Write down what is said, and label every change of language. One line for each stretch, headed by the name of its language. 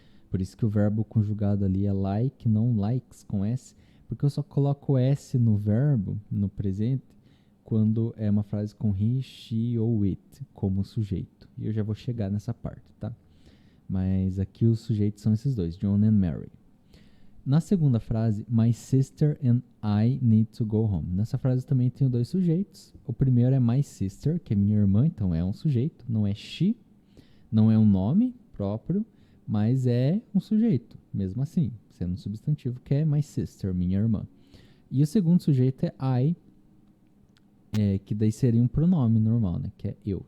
Portuguese: Por isso que o verbo conjugado ali é like, não likes com S, porque eu só coloco S no verbo, no presente, quando é uma frase com he, she ou it como sujeito. E eu já vou chegar nessa parte, tá? Mas aqui os sujeitos são esses dois, John and Mary. Na segunda frase,
English: my sister and I need to go home.
Portuguese: Nessa frase também tenho dois sujeitos. O primeiro é my sister, que é minha irmã, então é um sujeito. Não é she, não é um nome próprio, mas é um sujeito, mesmo assim, sendo um substantivo, que é my sister, minha irmã. E o segundo sujeito é I, que daí seria um pronome normal, né? Que é eu.